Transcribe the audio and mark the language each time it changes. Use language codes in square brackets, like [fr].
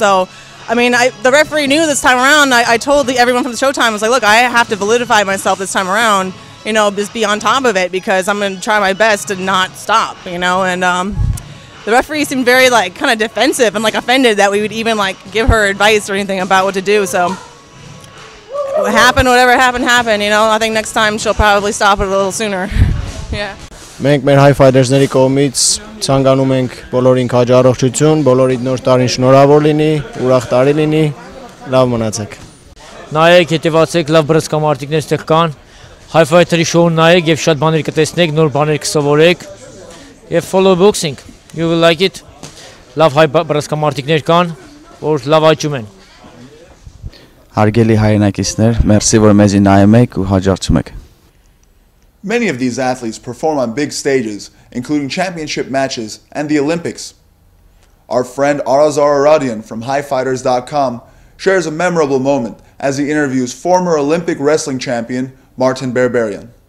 [en] So I mean, the referee knew this time around. I told everyone from the Showtime, I was like, look, I have to validify myself this time around, just be on top of it because I'm going to try my best to not stop, and the referee seemed very kind of defensive and offended that we would even give her advice or anything about what to do. So what happened, whatever happened, happened. I think next time she'll probably stop it a little sooner. Yeah. [hy] Մենք մեր High Fighters-ների կողմից ցանկանում ենք բոլորին քաջ առողջություն, բոլորիդ նոր տարին շնորհավոր լինի, ուրախ տարի լինի, լավ մնացեք։ Նայեք, հետևացեք, լավ բռնցքամարտիկներ ստեղ կան։ High Fighter-ի շոուն նայեք եւ շատ բաներ կտեսնեք, նոր բաներ կսովորեք եւ [en] follow boxing. You will like it. [hy] Լավ հայ բռնցքամարտիկներ կան, որ լավ աճում են։ Հարգելի հայրենակիցներ, մերսի որ մեզի նայում եք ու հաջողում եք։ [en] Many of these athletes perform on big stages, including championship matches and the Olympics. Our friend Urartu from highfighters.com shares a memorable moment as he interviews former Olympic wrestling champion Martin Berberyan.